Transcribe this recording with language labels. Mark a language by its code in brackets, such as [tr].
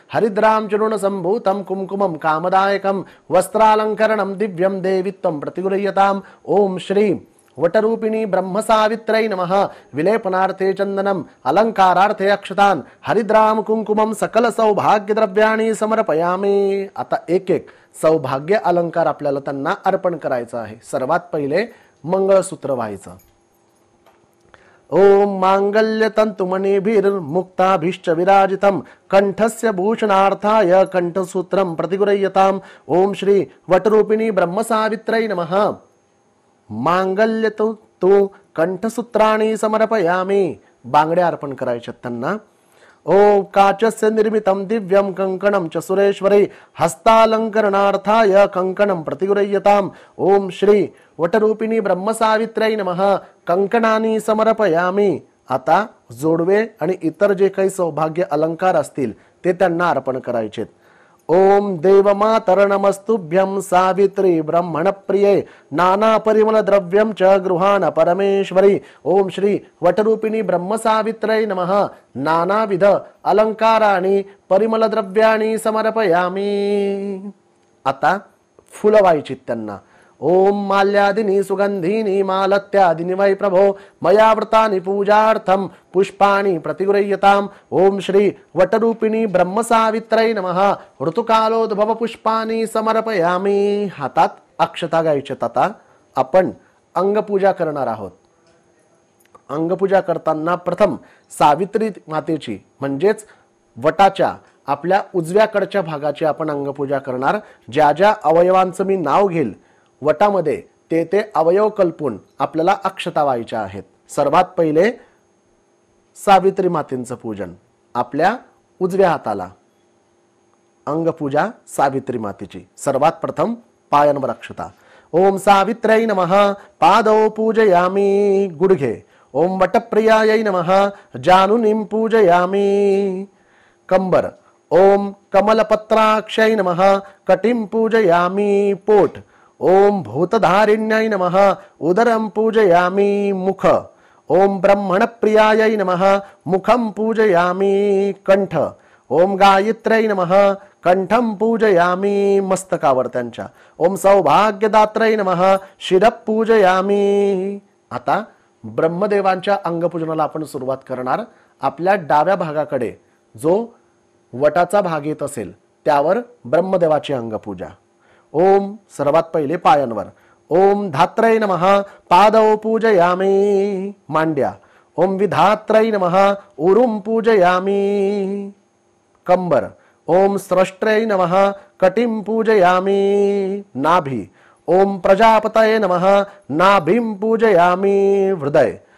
[sa] हरिद्रां चूर्ण संभूतं कुंकुमं कामदायकं वस्त्रालंकरणं दिव्यं देवी त्वं प्रतिगृह्यताम्। ओम श्री वटरूपिणी ब्रह्मसावित्रै नमः। विलेपनार्थे चंदनम अलंकारार्थे अक्षतान हरिद्राम कुंकुमम सकल सौभाग्य द्रव्याणि समर्पयामि। [mr] आता एक एक सौभाग्य अलंकार आपल्याला त्यांना अर्पण करायचं आहे। सर्वात पहिले मंगळसूत्र व्हायचं। [sa] ओम मांगल्य तंतुमणिभिर्मुक्ताभिश्च विराजितं कंठस्य भूषणार्थाय कंठसूत्रं प्रतिगृह्यताम्। ओम श्री वटरूपिणी ब्रह्मसावित्रै नमः। मांगल्य तो कंठसूत्राणि समर्पयामि। [mr] बांगड्या अर्पण करायच्या त्यांना। [sa] ओम काचस्य निर्मितं दिव्यं कंकणं च सुरेश्वरी हस्तालंकरणार्थाय कंकणं प्रतिगृह्यताम्। ओम श्री वटरूपिणी ब्रह्मसावित्रै नमः। कंकणानि समर्पयामि। [mr] आता जोडवे आणि इतर जे काही सौभाग्य अलंकार असतील ते त्यांना अर्पण करायचे। [sa] ओम देवमातर नमस्तुभ्यं सावित्री ब्रह्मण प्रिये नाना परिमल द्रव्यं च गृहाण परमेश्वरी। ओम श्री वटरूपिणी ब्रह्मसावित्रै नमः। नानाविध अलंकाराणि परिमल द्रव्याणि समर्पयामि। [mr] आता फुलं व्हायची त्यांना। [sa] ओम माल्यादिनी सुगंधीनी मालत्यादिनी वै प्रभो मया व्रतानि पूजार्थं पुष्पाणि प्रतिगृह्यताम्। ओम श्री वटरूपिणी ब्रह्मसावित्रै नमः। ऋतुकालोद्भव पुष्पानि समर्पयामि। [mr] हातात अक्षता घ्यायच्यात। आता आपण अंगपूजा करणार आहोत। अंगपूजा करताना प्रथम सावित्री मातेची म्हणजेच वटाच्या आपल्या उजव्याकडच्या भागाची आपण अंगपूजा करणार। ज्या ज्या अवयवांचं मी नाव घेईल वटामध्ये ते ते अवयव कल्पून आपल्याला अक्षता व्हायच्या आहेत। सर्वात पहिले सावित्री मातेचं पूजन। आपल्या उजव्या हाताला अंगपूजा सावित्री मातेची। सर्वात प्रथम पायांवर अक्षता। [sa] ओम सावित्र्यै नमः। पादौ पूजयामि [mr] गुडघे। [sa] ओम वटप्रियायै नमः। जानुनीं पूजयामि [mr] कंबर। [sa] ओम कमलपत्राक्षै नमः। कटिं पूजयामि [mr] पोट। [sa] ओम भूतधारिण्यै नमः। उदरं पूजयामि मुख। ओम ब्रह्मण प्रियायै नमः। मुखं पूजयामि कंठ। ओम गायत्र्यै नमः। कंठं पूजयामि [mr] मस्तकावर त्यांच्या। [sa] ओम सौभाग्यदात्रै नमः। शिरः पूजयामि। [mr] आता ब्रह्मदेवांच्या अंगपूजनाला आपण सुरुवात करणार। आपल्या डाव्या भागाकडे जो वटाचा भाग येत असेल त्यावर ब्रह्मदेवाची अंगपूजा। ओम सर्वात पहिले पायांवर। [sa] ओम धात्रै नमः पादौ पूजयामि [mr] मांड्या। [sa] ओम विधात्रै नमः उरुं पूजयामि [mr] कंबर। [sa] ओम स्रष्ट्रै नमः कटिं पूजयामि नाभि। ओम प्रजापतये नमः नाभिं पूजयामि हृदय।